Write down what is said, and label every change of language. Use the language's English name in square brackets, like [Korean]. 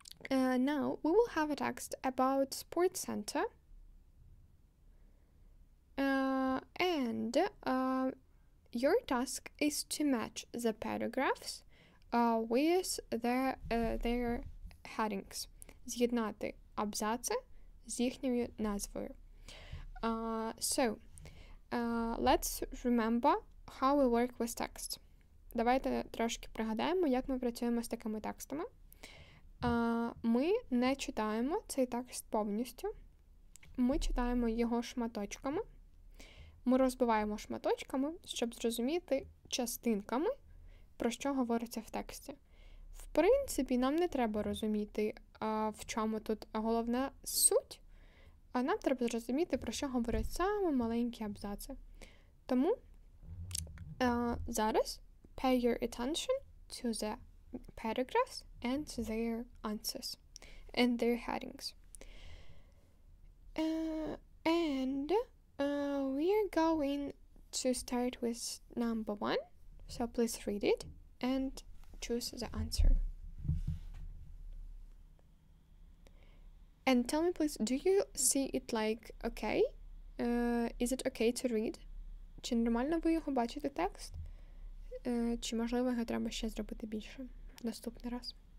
[English] Now we will have a text about sports center, and your task is to match the paragraphs with their headings. [Ukrainian] З'єднати абзаци з їхньою назвою. [English] So, let's remember how we work with text. [Ukrainian] Давайте трошки пригадаємо, як ми працюємо з такими текстами. Ми не читаємо цей текст повністю. Ми читаємо його шматочками. Ми розбиваємо шматочками, щоб зрозуміти частинками, про що говориться в тексті. В принципі, нам не треба розуміти, в чому тут головна суть, а нам треба зрозуміти, про що говорять саме маленькі абзаци. Тому зараз [English] pay your attention to the paragraphs and their answers and their headings. We are going to start with number 1, so please read it and choose the answer. And tell me please, do you see it like okay? Is it okay to read? [Ukrainian] Чи нормально ви його бачите текст? Чи можливо його треба ще зробити більше наступний раз?